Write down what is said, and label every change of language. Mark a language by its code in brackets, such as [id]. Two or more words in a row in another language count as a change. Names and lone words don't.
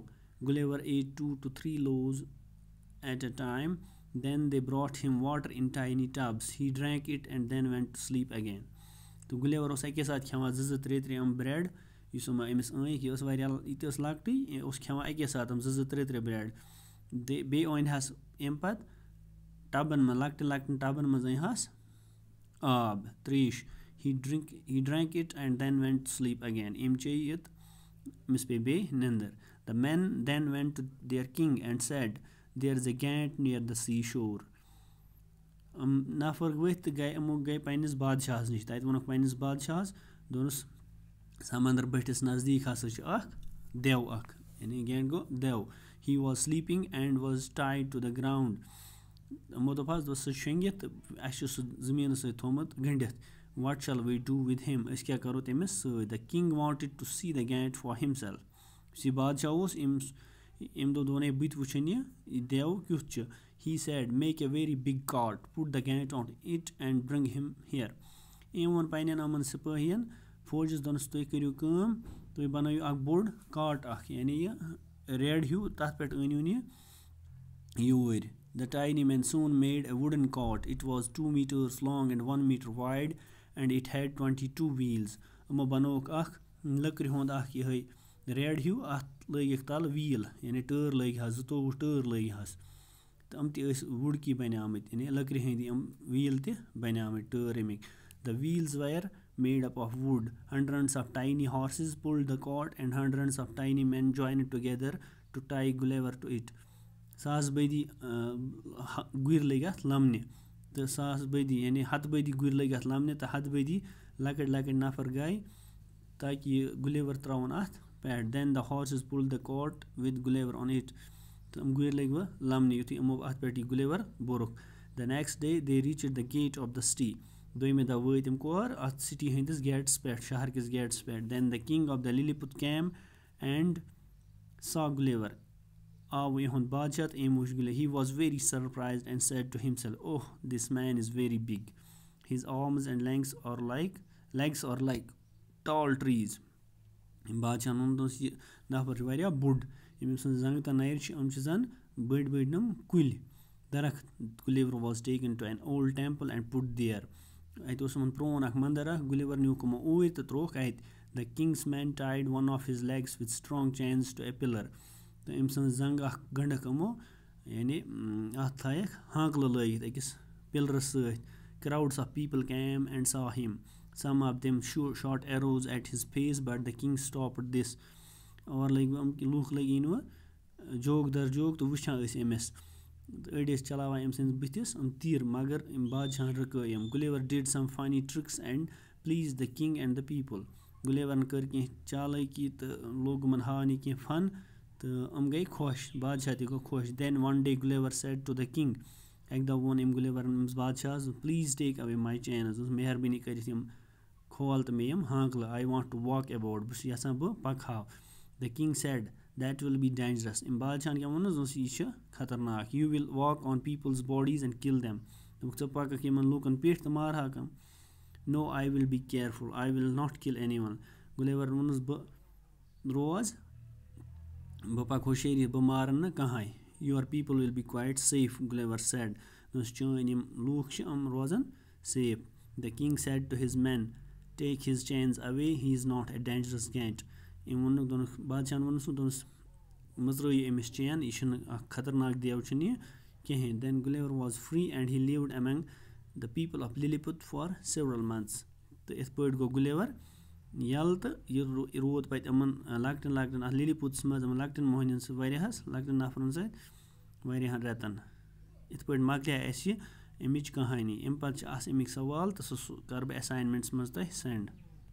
[en] Gulliver ate 2 to 3 loaves at a time. Then they brought him water in tiny tubs. He drank it and then went to sleep again. [ks] तो गुलेवर अके साथ खेवान 2-3 ब्रेड, इस अमिस अनिक यह वारिया लकट खेवान अके साथ 2-3 ब्रेड। बे अनहस अम पत टबन में लकट लकट टबन मज अनहस आब त्रेश। [en] He drank it and then went to sleep again. [ks] अम चे it अमिस पे बे निंदर। [en] The men then went to their king and said, "There is a gate near the seashore." [ks] नफर वथ गए अमो गए पन्निस बादशाहस नश, तत वोनक पन्निस बादशाहस दोनस समंदर बटिस नज़दीक हसा देव अख, यानी गेंट गो देव। [en] He was sleeping and was tied to the ground. [ks] یِمو دوٚپ حظ سُہ شۄنٛگِتھ تہٕ اَسہِ چھُ سُہ زٔمیٖنَس سۭتۍ تھوٚمُت گٔنٛڈِتھ [en] what shall we do with him [ks] أسۍ کیٛاہ کَرو تٔمِس سۭتۍ [en] the king wanted to see the gate for himself [ks] یُس یہِ بادشاہ اوس أمۍ دوٚپ ہے بہٕ تہِ وٕچھَن یہِ دیو کیُتھ چھُ [en] he said make a very big cart put the gate on it and bring him here [ks] أمۍ ووٚن پنٛنٮ۪ن یِمَن سِپٲہِیَن فوجَس دوٚپنَس تُہۍ کٔرِو کٲم تُہۍ بَنٲیِو اَکھ بوٚڑ کاٹ اَکھ یعنی یہِ ریڈ ہیوٗ تَتھ پٮ۪ٹھ أنۍوُن یہِ [en] یوٗرۍ the tiny man soon made a wooden cart it was 2 meters long and 1 meter wide and it had [ks] 22 wheels یِمو بَنووُکھ اَکھ لٔکرِ ہُنٛد اَکھ یِہوٚے ریڈ ہیوٗ اَتھ لٲگِکھ تَلہٕ ویٖل یعنی ٹٲر لٲگۍ حظ 22 ٹٲر لٲگۍ حظ تہٕ یِم تہِ ٲسۍ وُڈکی بَنیٛامٕتۍ یعنی لٔکرِ ہٕنٛدۍ یِم ویٖل تہِ بَنیٛامٕتۍ ٹٲر اَمِکۍ [en] the wheels were made up of wood hundreds of tiny horses pulled the cart and hundreds of tiny men joined together to tie Gulliver to it [ks] ساس بٔدی گُرۍ لٔگۍ اَتھ لَمنہِ تہٕ ساس بٔدی یعنی ہَتہٕ بٔدی گُرۍ لٔگۍ اَتھ لَمنہِ تہٕ ہَتہٕ بٔدی لۄکٕٹۍ لۄکٕٹۍ نفر گٔے تاکہِ یہِ گُلیور ترٛاوُن اَتھ پٮ۪ٹھ [en] then the horses pulled the cart with Gulliver on it [ks] تہٕ یِم گُرۍ لٔگۍ وۄنۍ لَمنہِ یُتھُے یِمو اَتھ پٮ۪ٹھ یہِ گُلیور بوٚرُکھ [en] the next day they reached the gate of the city [ks] دوٚیمہِ دۄہ وٲتۍ یِم کور اَتھ سِٹی ہٕنٛدِس گیٹَس پٮ۪ٹھ شہرکِس گیٹَس پٮ۪ٹھ [en] then the king of the Lilliput came and saw Gulliver [ks] آو یِہُنٛد بادشاہ تہٕ أمۍ وٕچھ گُلے [en] he was very surprised and said to himself oh this man is very big his arms and legs are like tall trees [ks] بادشاہن ووٚن دوٚپُس یہِ نفر چھُ واریاہ بوٚڑ ییٚمۍ سٕنٛز زنٛگہٕ تہٕ نَرِ چھِ یِم چھِ زَن بٔڑۍ بٔڑۍ یِم کُلۍ درخت [en] Gulliver was taken to an old temple and put there [ks] اَتہِ اوس یِمَن پرٛون اَکھ مَندَر اَکھ Gulliver نیوٗکھ یِمو اوٗرۍ تہٕ ترٛووُکھ اَتہِ [en] the king's men tied one of his legs with strong chains to a pillar [ks] تہٕ أمۍ سٕنٛز زنٛگہٕ اَکھ گٔنٛڈٕکھ یِمو یعنی اَتھ تھایَکھ ہانٛکلہٕ لٲگِتھ أکِس پِلرَس سۭتۍ [en] crowds of people came and saw him some of them shot arrows at his face but the king stopped this [ks] اور لٔگۍ یِم لُکھ لٔگۍ یِنہٕ وۄنۍ جوک در جوک تہٕ وٕچھان ٲسۍ أمِس أڑۍ ٲسۍ چلاوان أمۍ سٕنٛدِس بٕتھِس تیٖر مگر أمۍ بادشاہَن رُکٲے یِم [en] Gulliver did some funny tricks and pleased the king and the people [ks] Gulliverن کٔر کینٛہہ چالٲکی تہٕ لوگ یِمَن ہاونہِ کینٛہہ فن تہٕ یِم گٔے خۄش بادشاہ تہِ گوٚو خۄش [en] then one day Gulliver said to the king [ks] اَکہِ دۄہ ووٚن أمۍ Gulliverن أمِس بادشاہَس [en] please take away my chains [ks] مہربٲنی کٔرِتھ یِم کھول تہٕ مےٚ یِم ہانٛکلہٕ [en] I want to walk about [ks] بہٕ چھُس یَژھان بہٕ پَکہٕ ہاو [en] the king said that will be dangerous [ks] أمۍ بادشاہَن کیٛاہ ووٚنُس دوٚپُس یہِ چھُ خطرناک [en] you will walk on people's bodies and kill them [ks] دوٚپُکھ ژٕ پَکَکھ یِمَن لوٗکَن پیٚٹھۍ تہٕ مارہاکھ یِم [en] no I will be careful I will not kill anyone [ks] Gulliver ووٚنُس بہٕ روز بہٕ پَکہٕ ہوشیٲری بہٕ مارَن نہٕ کٕہٕنۍ [en] your people will be quite safe Gulliver said [ks] دوٚپُس چٲنۍ یِم لوٗکھ چھِ یِم روزَن safe the king said to his [en] men take his chains away he is not a dangerous cat [ks] أمۍ ووٚنُکھ دوٚپُکھ بادشاہَن ووٚنُس دوٚپُس مٔژرٲیِو أمِس چین یہِ چھُنہٕ اَکھ خطرناک دیو چھُنہٕ یہِ کِہیٖنۍ [en] then Gulliver was free and he lived among the people of Lilliput for several months [ks] تہٕ یِتھ پٲٹھۍ گوٚو Gulliver یَلہٕ تہٕ یہِ روٗد پَتہٕ یِمَن لۄکٹٮ۪ن لۄکٹٮ۪ن اَتھ لِلِپوٗتَس منٛز یِمَن لۄکٹٮ۪ن موہنِیَن سۭتۍ واریاہَس لۄکٹٮ۪ن نفرَن سۭتۍ واریاہَن رٮ۪تَن یِتھ پٲٹھۍ مۄکلیٛاے اَسہِ یہِ اَمِچ کہانی اَمہِ پَتہٕ چھِ آسان اَمِکۍ سوال تہٕ سُہ کَرٕ بہٕ اٮ۪ساینمٮ۪نٛٹَس منٛز تۄہہِ سٮ۪نٛڈ